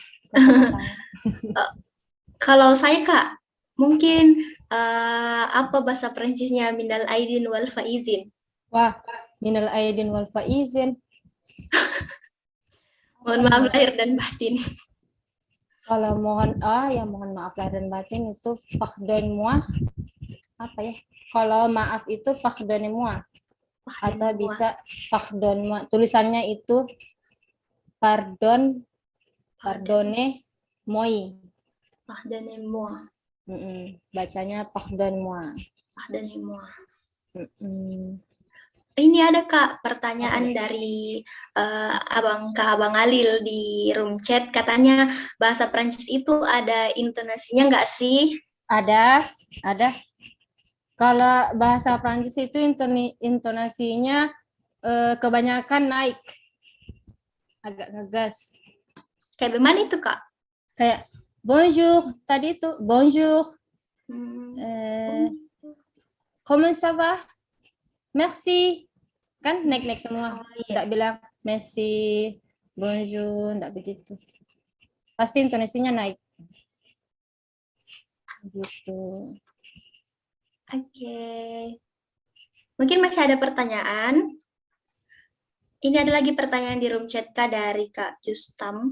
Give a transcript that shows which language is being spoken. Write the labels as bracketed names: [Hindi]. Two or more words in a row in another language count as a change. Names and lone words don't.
[Indonesian] Kalau saya Kak, mungkin apa bahasa Prancisnya [Arabic] من العائدين والفائزين? Wah, من العائدين والفائزين. [Indonesian] Mohon maaf lahir dan batin. Kalau mohon maaf lahir dan batin itu [French] pardon-moi. [Indonesian] Apa ya? Kalau maaf itu [French] pardonnez-moi. [Indonesian] Atau bisa [French] pardon-moi. [Indonesian] Tulisannya itu [French] pardonnez-moi. Pardonnez-moi. Bacanya pardon-moi. Pardonnez-moi. Mm-mm. [Indonesian] Ini ada Kak pertanyaan dari Abang Alil di room chat, katanya bahasa Prancis itu ada intonasinya nggak sih? Ada. Kalau bahasa Prancis itu intonasinya kebanyakan naik, agak ngegas. Kayak bagaimana itu Kak? Kayak bonjour, tadi itu bonjour. [French] Comment ça va? Merci. [Indonesian] Kan naik-naik semua. Oh, iya. Nggak bilang merci, bonjour, nggak begitu. Pasti intonasinya naik. Gitu. Oke. Mungkin masih ada pertanyaan. Ini ada lagi pertanyaan di room chat Kak dari Kak Justam.